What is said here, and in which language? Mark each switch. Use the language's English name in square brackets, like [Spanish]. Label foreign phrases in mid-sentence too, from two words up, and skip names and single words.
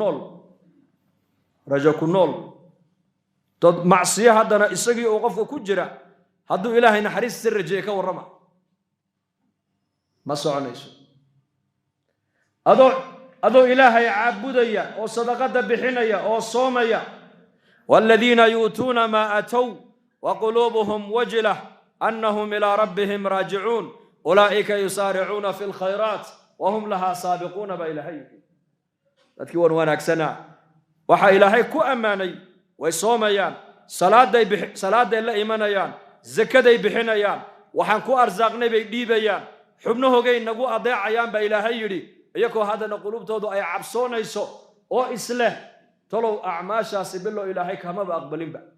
[Somali] ku nool dad macsiyo haddana isagii oo qofka ku jira hadduu ilaahay naxariista rajeeyo ka warrama ma soconayso adoo ilaahay caabudaya oo sadaqada bixinaya oo soomaya [Arabic] والذين يؤتون ما آتوا وقلوبهم وجلة أنهم إلى ربهم راجعون أولئك يسارعون في الخيرات وهم لها سابقون [Somali] ba ilahay dadkii wanaagsana waxa ilaahay ku amaanay way soomayaan salaaday la imanayaan zakaday bixinayaan waxaan ku arsaaqnay bay dhiibayaan xubnahoogay nagu adeecayaan ba ilaahay yiri iyagoo hadana qulubtoodu ay cabsoonayso oo isleh talow acmaashaasi bilo ilaahay kama aqbalinba